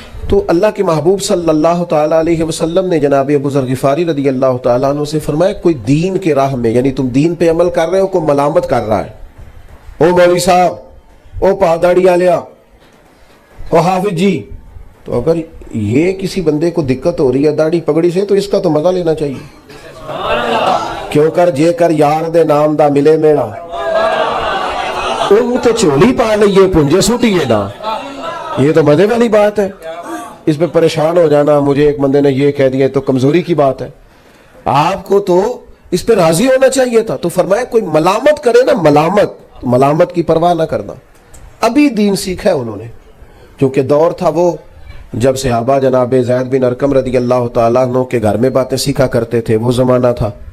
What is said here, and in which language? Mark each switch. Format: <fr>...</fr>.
<ur>تو اللہ کے محبوب صلی اللہ تعالیٰ علیہ وسلم نے جناب ابو ذر غفاری رضی اللہ تعالیٰ عنہ سے فرمایا کوئی دین کے راہ میں، یعنی تم دین پہ عمل کر رہے ہو، کوئی ملامت کر رہا ہے، او مولوی صاحب،</ur> <pa>او پاداڑی آلیا،</pa> <ur>او حافظ جی، تو اگر یہ کسی بندے کو دقت ہو رہی ہے داڑھی پگڑی سے تو اس کا تو مزہ لینا چاہیے.</ur> <pa>کیوں کر جے کر یار دے نام دا ملے میڑا، او تے چولی پا لئیے پنجے سوٹیے نا.</pa> <ur>یہ تو مزے والی بات ہے. اس پہ پریشان ہو جانا مجھے ایک بندے نے یہ کہہ دیا تو کمزوری کی بات ہے. آپ کو تو اس پہ راضی ہونا چاہیے تھا. تو فرمایا کوئی ملامت کرے نا، ملامت کی پرواہ نہ کرنا. ابھی دین سیکھا ہے انہوں نے، کیونکہ دور تھا وہ جب صحابہ جناب زید بن ارقم رضی اللہ تعالیٰ عنہ کے گھر میں باتیں سیکھا کرتے تھے، وہ زمانہ تھا.</ur>